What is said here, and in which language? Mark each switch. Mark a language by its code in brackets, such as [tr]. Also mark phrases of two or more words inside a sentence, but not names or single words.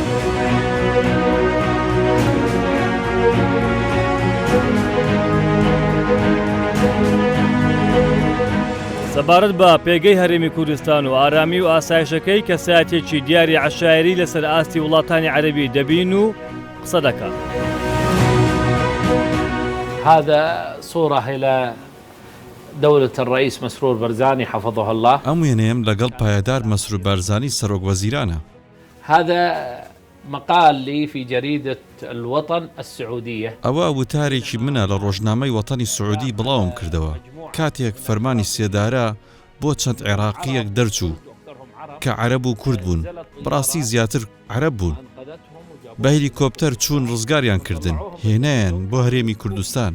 [ckb] سەبارەت بە پێگەی هەرێمی کوردستان و ئارامی و ئاسایشەکەی کە سایەتێکی دیاری عەشایری لەسەر ئاستی وڵاتانی عەرەبی دەبین و قسە دەکات. [ar] هذا صورة إلى دولة الرئيس مسرور بارزاني حفظه الله. [ckb] ئەم وێنەیەم لەگەڵ پایەدار مەسرور بارزانی سەرۆک وەزیرانە. [ar] هذا مقال لي في جريدة الوطن السعودية. [ckb] ئەوە وتارێکی منە لە ڕۆژنامەی وەتانی سعودی بڵاوم کردەوە. کاتێک فەرمانی سێدارە بۆ چەند عێراقیەک دەرچوو کە عەرەب و کورد بوون. بەڕاستی زیاتر عەرەب بوون. بە هێلیکۆپتەر چوون ڕزگاریان کردن، هێنایان بۆ هەرێمی کوردستان.